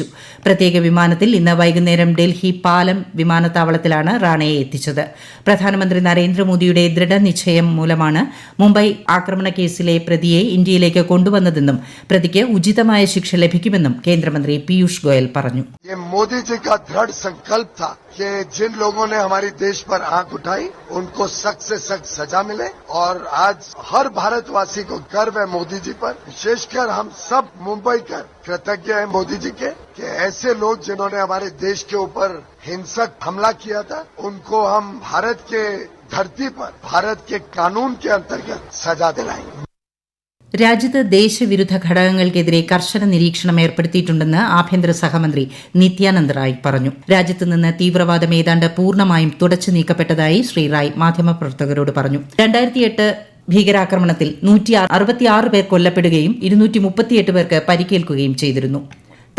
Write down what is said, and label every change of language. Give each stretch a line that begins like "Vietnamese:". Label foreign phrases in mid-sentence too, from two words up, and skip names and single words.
Malayalam: പ്രത്യേക വിമാനത്തിൽ ഇന്ന് വൈകുന്നേരം ഡൽഹി പാലം വിമാനത്താവളത്തിലാണ് റാണയെ എത്തിച്ചത്. പ്രധാനമന്ത്രി നരേന്ദ്രമോദിയുടെ ദൃഢനിശ്ചയം മൂലമാണ് മുംബൈ ആക്രമണ കേസിലെ പ്രതിയെ ഇന്ത്യയിലേക്ക് കൊണ്ടുവന്നതെന്നും പ്രതിക്ക് ഉചിതമായ ശിക്ഷ ലഭിക്കുമെന്നും കേന്ദ്രമന്ത്രി പീയൂഷ് ഗോയൽ പറഞ്ഞു.
Hindi: कि जिन लोगों ने हमारे देश पर आंख उठाई उनको सख्त से सख्त सजा मिले, और आज हर भारतवासी को गर्व है मोदी जी पर. विशेषकर हम सब मुंबईकर कृतज्ञ हैं मोदी जी के कि ऐसे लोग जिन्होंने हमारे देश के ऊपर हिंसक हमला किया था उनको हम भारत के धरती पर भारत के कानून के अंतर्गत सजा दिलाएंगे.
Malayalam: രാജ്യത്ത് ദേശവിരുദ്ധ ഘടകങ്ങൾക്കെതിരെ കർശന നിരീക്ഷണം ഏർപ്പെടുത്തിയിട്ടുണ്ടെന്ന് ആഭ്യന്തര സഹമന്ത്രി നിത്യാനന്ദ് റായ് പറഞ്ഞു. രാജ്യത്ത് നിന്ന് തീവ്രവാദം ഏതാണ്ട് പൂർണ്ണമായും തുടച്ചു നീക്കപ്പെട്ടതായി ശ്രീ റായ് മാധ്യമപ്രവർത്തകരോട് പറഞ്ഞു. 2008 ഭീകരാക്രമണത്തിൽ 166 പേർ കൊല്ലപ്പെടുകയും 238 പേർക്ക് പരിക്കേൽക്കുകയും ചെയ്തിരുന്നു.